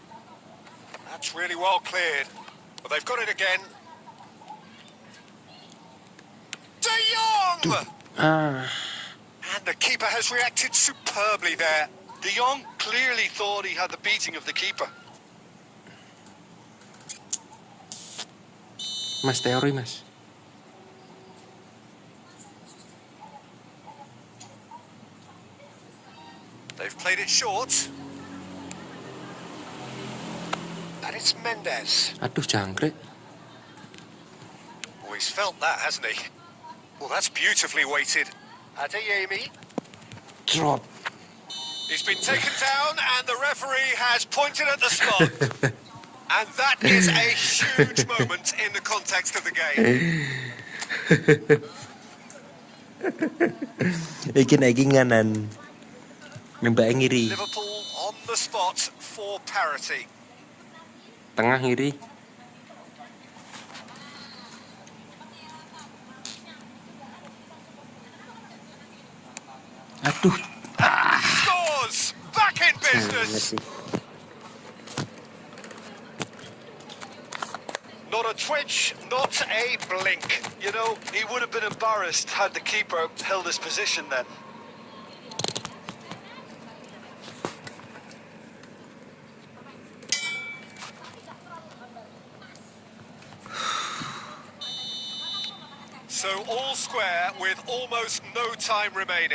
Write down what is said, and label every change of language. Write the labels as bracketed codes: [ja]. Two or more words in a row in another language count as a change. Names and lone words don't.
[en] That's really well cleared. But they've got it again. De Jong! And the keeper has reacted superbly there. De Jong clearly thought he had the beating of the keeper. [jv] Mas teori mas. [en] They've played it short. And it's Mendes. [jv] Aduh jangkrik. [en] Oh, he's felt that, hasn't he? Well, that's beautifully weighted. Adeyemi. Trot. He's been taken down and the referee has pointed at the spot. And that is a huge moment in the context of the game. [jv] Iki nganan. Nembak ngiri. [en] Liverpool on the spot for parity. [jv] Tengah ngiri. Aduh. [en] Scores! Back in business! Not a twitch, not a blink. You know, he would have been embarrassed had the keeper held his position then. So all square with almost no time remaining.